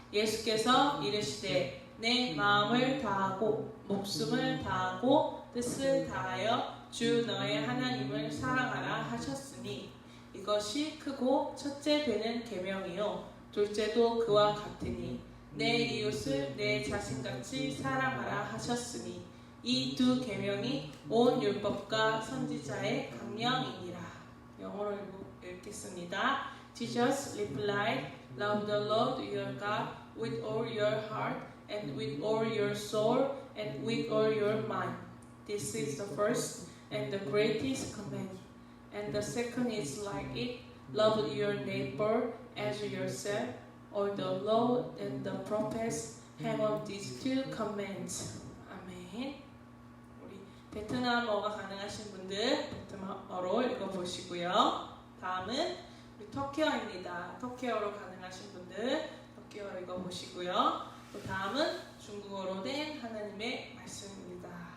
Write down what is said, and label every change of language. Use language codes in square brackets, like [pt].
[ko] 예수께서 이르시되 내 마음을 다하고 목숨을 다하고 뜻을 다하여 주 너의 하나님을 사랑하라 하셨으니 이것이 크고 첫째 되는 계명이요 둘째도 그와 같으니 내 이웃을 내 자신같이 사랑하라 하셨으니 이 두 계명이 온 율법과 선지자의 강령이니라. 영어로 읽겠습니다. [en] Jesus replied, Love the Lord your God with all your heart and with all your soul and with all your mind. This is the first and the greatest command. And the second is like it, love your neighbor as yourself. All the law and the prophets hang on these two commands. [ko] 아멘. 우리 베트남어가 가능하신 분들 베트남어로 읽어보시고요. 다음은 우리 터키어입니다. 터키어로 가능하신 분들 터키어 읽어보시고요. 또 다음은 중국어로 된 하나님의 말씀입니다.